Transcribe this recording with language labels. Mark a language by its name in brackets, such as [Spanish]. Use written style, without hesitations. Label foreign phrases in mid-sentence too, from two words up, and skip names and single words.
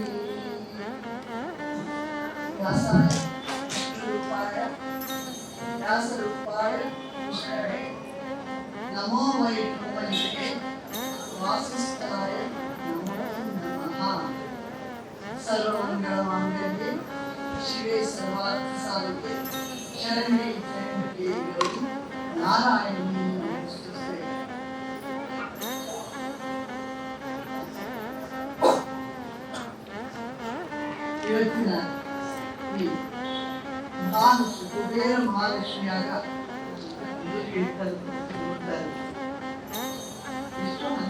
[Sanskrit] व्यासरूपाय कृष्णाय नमो वै ब्रह्मणे वासिष्ठाय नमो नमः। सर्वमंगलमांगल्ये शिवे सर्वार्थसाधिके शरण्ये त्र्यंबके गौरी ನಾರಾಯಣಿ ನಮಸ್ತುತೆ. [Kannada] ಇವತ್ತಿನ ಈ ಮಹಾಲಕ್ಷ್ಮಿ ಕುಬೇರ ಮಹಾಲಕ್ಷ್ಮಿಯಾಗ ಎಷ್ಟು